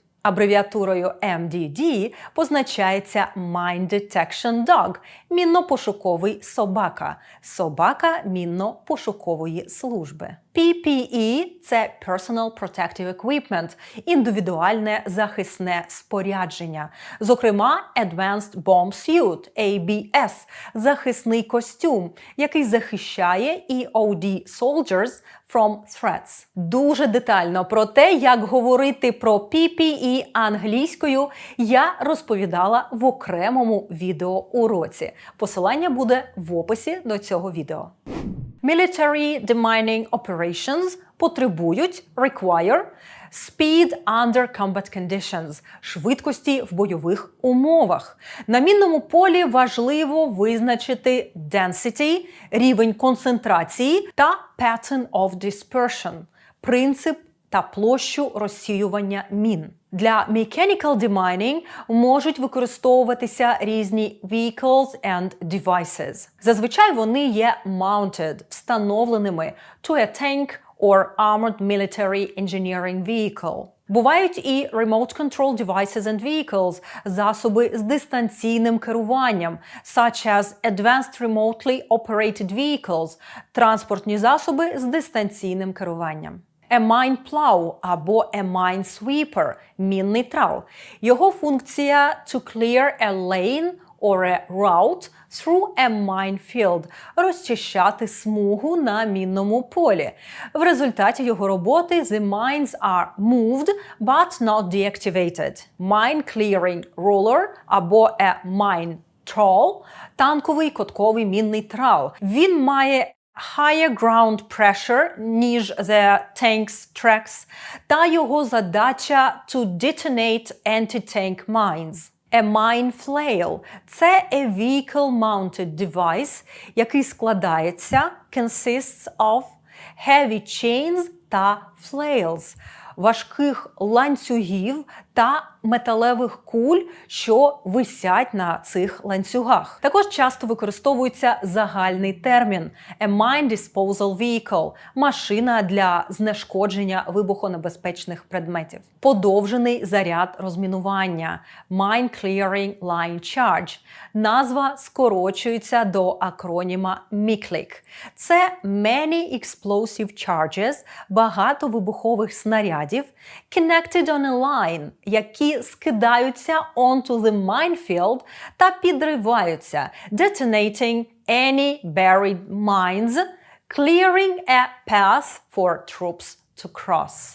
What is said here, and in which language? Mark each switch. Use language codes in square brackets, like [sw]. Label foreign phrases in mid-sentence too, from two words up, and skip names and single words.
[uk] Абревіатурою MDD позначається [en] Mine Detection Dog – [uk] мінно-пошуковий собака, собака мінно-пошукової служби. [en] PPE – це Personal Protective Equipment – [uk] індивідуальне захисне спорядження. Зокрема, [en] Advanced Bomb Suit – ABS – [uk] захисний костюм, який захищає [en] EOD soldiers from threats. [uk] Дуже детально про те, як говорити про PPE англійською, я розповідала в окремому відеоуроці. Посилання буде в описі до цього відео. [en] Military demining operations потребують require speed under combat conditions – [uk] швидкості в бойових умовах. На мінному полі важливо визначити density – рівень концентрації та [en] pattern of dispersion – [uk] принцип та площу розсіювання мін. [en] Для mechanical demining [uk] можуть використовуватися різні [en] vehicles and devices. [uk] Зазвичай вони є [en] mounted – встановленими to a tank or armored military engineering vehicle. Бувають і remote control devices and vehicles – [uk] засоби з дистанційним керуванням, [en] such as advanced remotely operated vehicles – [uk] транспортні засоби з дистанційним керуванням. [en] A mine plow або a mine sweeper – [uk] мінний трал. Його функція [en] to clear a lane or a route through a minefield – [uk] розчищати смугу на мінному полі. В результаті його роботи [en] the mines are moved but not deactivated. Mine clearing roller або a mine trawl – [uk] танковий котковий мінний трал. Він має [en] higher ground pressure, ніж the tank's tracks, [uk] та його задача [en] to detonate anti-tank mines. A mine flail – це a vehicle-mounted device, [uk] який складається [en] consists of heavy chains [uk] та flails – важких ланцюгів та металевих куль, що висять на цих ланцюгах. Також часто використовується загальний термін [en] a mine disposal vehicle – [uk] машина для знешкодження вибухонебезпечних предметів. Подовжений заряд розмінування [en] mine clearing line charge. [uk] Назва скорочується до акроніма MICLIC. [en] Це Many Explosive Charges – [uk] багато вибухових снарядів [en] connected on a line, [uk] які скидаються [en] onto the minefield [uk] та підриваються [en] detonating any buried mines, clearing a path for troops to cross.